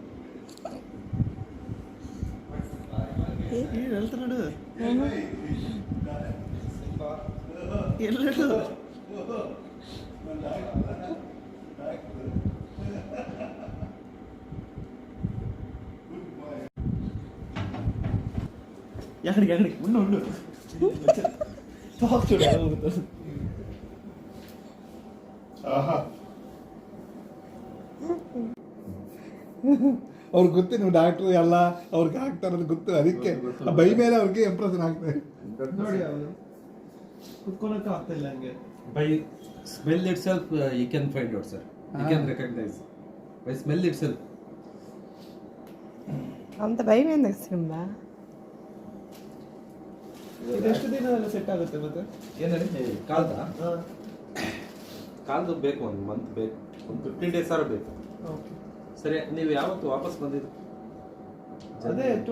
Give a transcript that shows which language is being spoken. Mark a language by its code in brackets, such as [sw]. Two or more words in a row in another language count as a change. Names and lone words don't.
[te] వెళ్తున్నాడు వెళ్ళాడు. ఎక్కడికి ఉండు ఉండు టాక్ చూడు. [kn] ಅವ್ರಿಗೆ ಗೊತ್ತು ನೀವು ಡಾಕ್ಟ್ರು ಎಲ್ಲ ಅವ್ರಿಗೆ ಆಗ್ತಾರದು ಗೊತ್ತು, ಅದಕ್ಕೆ ಬೈ ಮೇಲೆ ಅವ್ರಿಗೆ ಇಂಪ್ರೆಷನ್ ಆಗ್ತದೆ. ನೋಡಿ ಅವನು ಕುತ್ಕೊಳಕ್ಕೆ ಆಗ್ತಾ ಇಲ್ಲ ಹಂಗೆ. [en] By smell itself, you can find out, sir. You can recognize. By smell itself. [te] అంత భయం ఏంది ಸಿಂಬಾ? [kn] ಇದೆಷ್ಟು ದಿನದಲ್ಲಿ ಸೆಟ್ ಆಗುತ್ತೆ ಮತ್ತೆ? ಏನೇಳಿ ಕಾಲ್ದು ಬೇಕು, 1 month ಬೇಕು, ಒಂದು 15 days ಬೇಕು. ಓಕೆ ಸರಿ, ನೀವು ಯಾವತ್ತು ವಾಪಸ್ ಬಂದಿದ್ದು? ಅದೇ